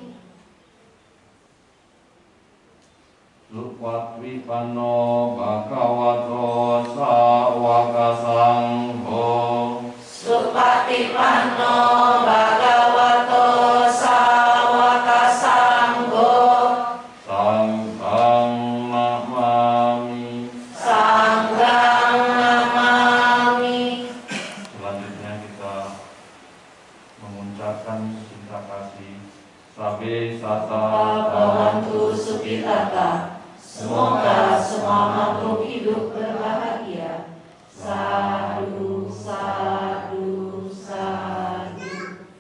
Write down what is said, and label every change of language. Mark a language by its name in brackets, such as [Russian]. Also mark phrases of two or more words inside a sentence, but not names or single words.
[Pali] Supatwipano bhagavato sawaka sangho. Supatipanno bhagavato sawaka sangho. Sanghang namami. Sanghang namami. [Indonesian] Selanjutnya kita mengucapkan cinta kasih. [Pali] Sabe sata Bhavantu Sukhitata. [Indonesian] Semoga semua makhluk hidup berbahagia. [Pali] Sadu, sadu, sadu.